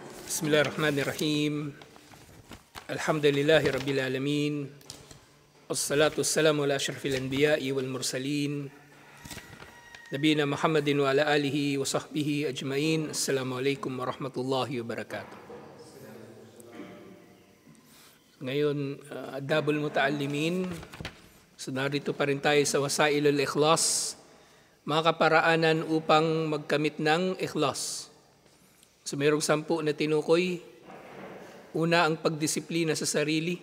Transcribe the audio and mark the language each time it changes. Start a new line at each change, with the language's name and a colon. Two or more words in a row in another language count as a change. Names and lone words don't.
Arabic: بسم الله الرحمن الرحيم. الحمد لله رب العالمين. والصلاة والسلام على أشرف الأنبياء والمرسلين. نبينا محمد وعلى آله وصحبه أجمعين. السلام عليكم ورحمة الله وبركاته.
Filipino: Ngayon, Adabul Muta'allimin. So narito pa rin tayo sa Wasailul Ikhlas, mga kaparaanan upang magkamit ng ikhlas. So mayroong 10 na tinukoy. Una, ang pagdisiplina sa sarili.